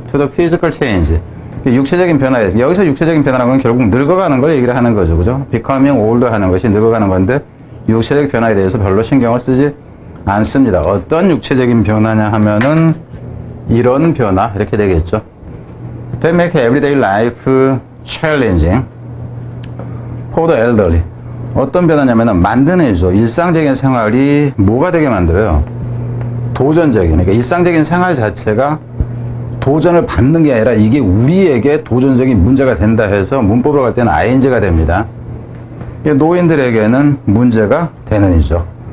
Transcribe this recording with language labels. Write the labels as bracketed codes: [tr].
[en] To the physical change. [ko] 육체적인 변화에 여기서 육체적인 변화라는 건 결국 늙어가는 걸 얘기를 하는 거죠. 그죠? [en] becoming older [ko] 하는 것이 늙어가는 건데 육체적 변화에 대해서 별로 신경을 쓰지 않습니다. 어떤 육체적인 변화냐 하면은 이런 변화 이렇게 되겠죠. [en] They make everyday life challenging for the elderly. [ko] 어떤 변화냐면은 만드네죠. 일상적인 생활이 뭐가 되게 만들어요? 도전적인. 그러니까 일상적인 생활 자체가 도전을 받는 게 아니라 이게 우리에게 도전적인 문제가 된다 해서 문법으로 갈 때는 ing가 됩니다. 노인들에게는 문제가 되는 이죠.